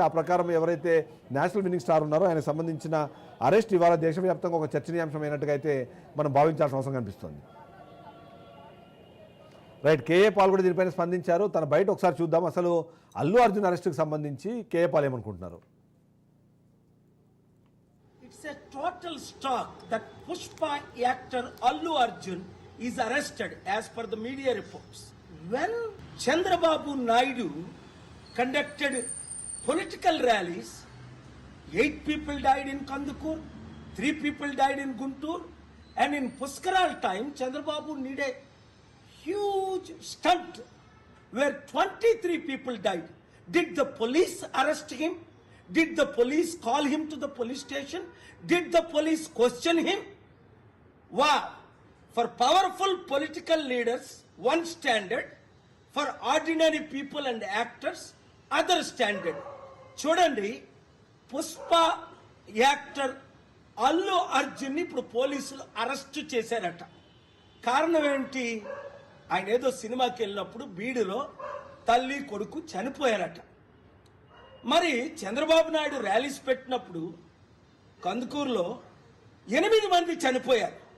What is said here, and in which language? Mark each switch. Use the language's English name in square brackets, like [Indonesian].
[Telugu] ఆ ప్రకారం ఎవరైతే నేషనల్ విన్నింగ్ స్టార్ ఉన్నారో ఆయన సంబంధించిన అరెస్ట్ ఇవాళ దేశవ్యాప్తంగా ఒక చర్చనీయాంశం అయినట్టుగా అయితే మనం భావించాల్సిన అవసరం కనిపిస్తుంది. రైట్, కేఏ పాల్ కూడా దీనిపైన స్పందించారు. తన బయట ఒకసారి చూద్దాం అసలు అల్లు అర్జున్ అరెస్ట్కి సంబంధించి కేఏ పాల్ ఏమనుకుంటున్నారు. [English] It's a total shock that Pushpa actor Allu Arjun is arrested as per the media reports. When Chandrababu Naidu conducted political rallies, 8 people died in Kandukur, 3 people died in Guntur, and in Puskaral time, Chandrababu needed a huge stunt where 23 people died. Did the police arrest him? Did the police call him to the police station? Did the police question him? Wow! For powerful political leaders, one standard. For ordinary people and actors, other standard. [Telugu] చూడండి, Pushpa actor Allu Arjun ఇప్పుడు పోలీసులు arrest చేశారట. కారణం ఏంటి? ఆయన ఏదో సినిమాకి వెళ్ళినప్పుడు బీడులో తల్లి కొడుకు చనిపోయారట. మరి చంద్రబాబు నాయుడు ర్యాలీస్ పెట్టినప్పుడు కందుకూరులో 8 మంది చనిపోయారు.